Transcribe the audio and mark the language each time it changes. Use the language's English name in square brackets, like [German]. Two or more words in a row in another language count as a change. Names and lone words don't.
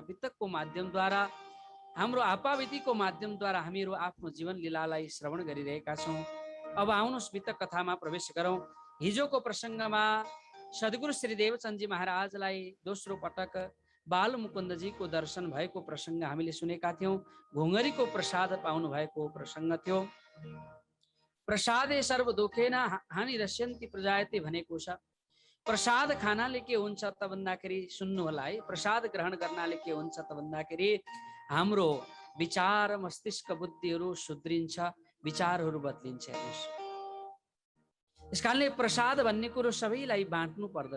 [Nepali] वितकको माध्यमद्वारा, हाम्रो आपाविधिको माध्यमद्वारा हामीहरू आफ्नो जीवन लीलालाई श्रवण गरिरहेका छौँ। अब आउनुहोस् वितक कथामा प्रवेश गरौँ। हिजोको प्रसङ्गमा सद्गुरु श्री देवचन्दजी महाराजलाई दोस्रो पटक बाल मुकुन्दजीको दर्शन भएको प्रसङ्ग हामीले सुनेका थियौँ। घुङ्गरीको प्रसाद पाउनु भएको प्रसङ्ग थियो। [Sanskrit] प्रसादे सर्व दुखेन हानि रस्यन्ति प्रजायते [Nepali] भनेको छ। प्रसाद खानाले के हुन्छ त भन्दाखेरि, सुन्नु होला है, प्रसाद ग्रहण गर्नाले के हुन्छ त भन्दाखेरि हाम्रो विचार, मस्तिष्क, बुद्धिहरू सुध्रिन्छ, विचारहरू बदलिन्छ। हेर्नुहोस्, यस कारणले प्रसाद भन्ने कुरो सबैलाई बाँड्नु पर्दछ।